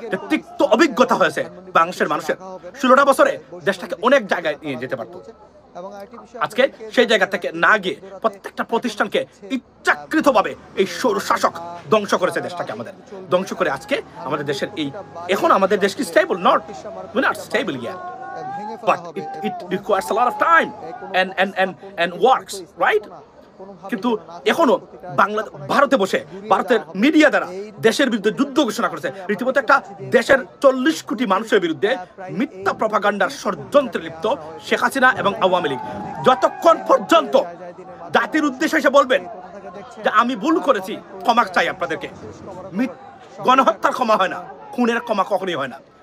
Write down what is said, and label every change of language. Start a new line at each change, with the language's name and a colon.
Bangla: তিক্ত অভিজ্ঞতা হয়েছে বাংলাদেশের মানুষের, 16টা বছরে দেশটাকে অনেক জায়গায় নিয়ে যেতে পারতো। আজকে সেই জায়গা থেকে না গিয়ে প্রত্যেকটা প্রতিষ্ঠানকে ইচ্ছাকৃতভাবে এই শাসক ধ্বংস করেছে, দেশটাকে আমাদের ধ্বংস করে আজকে আমাদের দেশের এই, এখন আমাদের দেশ কি stable?
English: Not stable ইয়ার, but it requires a lot of time and works, right?
Bangla: কিন্তু এখনো ভারতে বসে ভারতের মিডিয়া দ্বারা দেশের বিরুদ্ধে যুদ্ধ ঘোষণা করেছে, রীতিমতো একটা দেশের 40 কোটি মানুষের বিরুদ্ধে মিথ্যা প্রপাগান্ডার ষড়যন্ত্রে লিপ্ত শেখ হাসিনা এবং আওয়ামী লীগ। যতক্ষণ পর্যন্ত জাতির উদ্দেশ্যে এসে বলবেন যে আমি ভুল করেছি, ক্ষমা চাই আপনাদেরকে, গণহত্যার ক্ষমা হয় না, খুনের ক্ষমা কখনোই হয় না।